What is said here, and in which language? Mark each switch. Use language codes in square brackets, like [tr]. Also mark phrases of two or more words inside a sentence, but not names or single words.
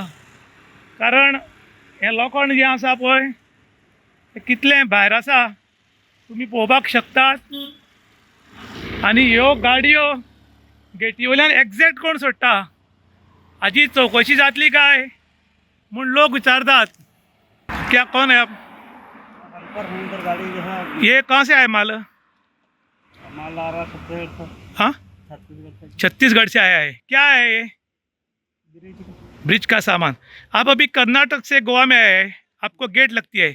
[kok] कारण हें लोखण जें आसा पळय तें कितलें भायर आसा तुमी पळोवपाक शकतात. आनी ह्यो गाडयो गेटी वयल्यान एग्जॅक्ट कोण सोडटा हाची चवकशी जातली काय म्हूण लोक विचारतात. [hi] क्या कौन है आप? गाड़ी जो है ये कहाँ से आए माल? माल आ रहा है हाँ, छत्तीसगढ़ से आया है. क्या है ये? ब्रिज का सामान. आप अभी कर्नाटक से गोवा में आए हैं, आपको गेट लगती है.